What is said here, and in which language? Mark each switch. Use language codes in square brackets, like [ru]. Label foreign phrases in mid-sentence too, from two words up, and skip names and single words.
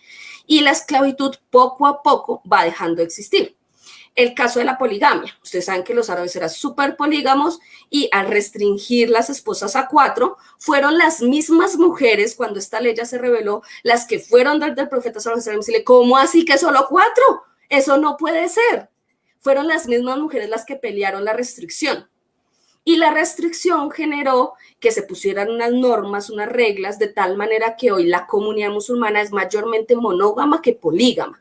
[es] Y la esclavitud poco a poco va dejando de existir. El caso de la poligamia. Ustedes saben que los árabes eran súper polígamos y al restringir las esposas a 4, fueron las mismas mujeres, cuando esta ley ya se reveló, las que fueron del profeta [ar] صلى الله عليه وسلم [es] y decirle, ¿cómo así que solo 4? Eso no puede ser. Fueron las mismas mujeres las que pelearon la restricción. Y la restricción generó que se pusieran unas normas, unas reglas, de tal manera que hoy la comunidad musulmana es mayormente monógama que polígama.